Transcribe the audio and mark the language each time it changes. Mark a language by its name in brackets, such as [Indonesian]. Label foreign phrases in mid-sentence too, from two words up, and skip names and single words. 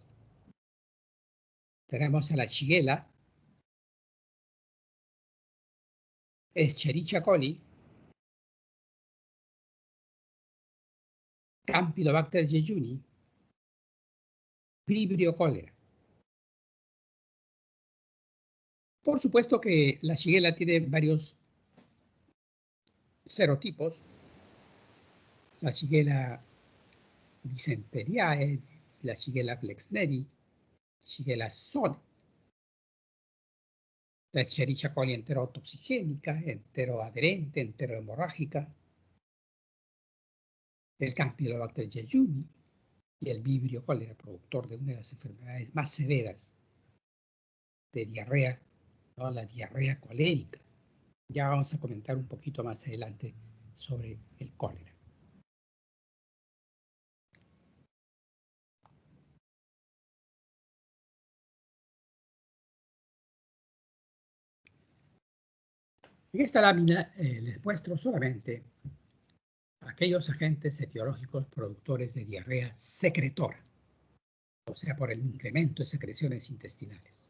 [Spanish] Tenemos a la Shigella, Escherichia coli, Campylobacter jejuni, Vibrio cólera. Por supuesto que la Shigella tiene varios serotipos. La Shigella dysenteriae, la Shigella flexneri, Shigella soni, la Escherichia coli enterotoxigénica, enteroadherente, enterohemorrágica, el Campylobacter jejuni y el Vibrio cólera, productor de una de las enfermedades más severas de diarrea, ¿no? La diarrea colérica. Ya vamos a comentar un poquito más adelante sobre el cólera. En esta lámina les muestro solamente aquellos agentes etiológicos productores de diarrea secretora, o sea, por el incremento de secreciones intestinales.